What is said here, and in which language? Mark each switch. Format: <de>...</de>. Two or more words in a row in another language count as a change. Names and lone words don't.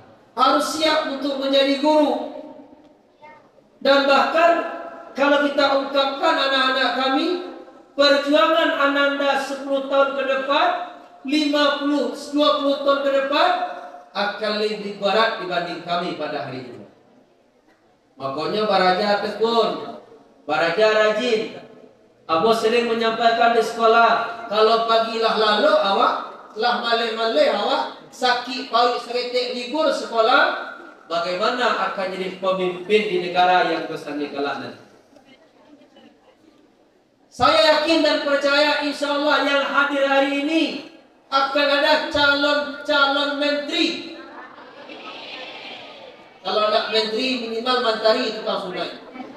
<id>Harus siap untuk menjadi guru. Dan bahkan kalau kita ungkapkan anak-anak kami, perjuangan ananda 10 tahun ke depan, 50, 20 tahun ke depan akan lebih berat dibanding kami pada hari ini.</id> <min>Makanya baraja tekun, baraja rajin. Abo sering menyampaikan di sekolah, kalau pagilah lalu awak, lah malai-malai awak, sakit paut seretik libur sekolah,</min> <id>bagaimana akan jadi pemimpin di negara yang besar di kelak nanti. Saya yakin dan percaya</id> <ar>إن شاء الله</ar> <id>yang hadir hari ini akan ada calon menteri. Kalau ada menteri minimal mentari tukang sungai.</id>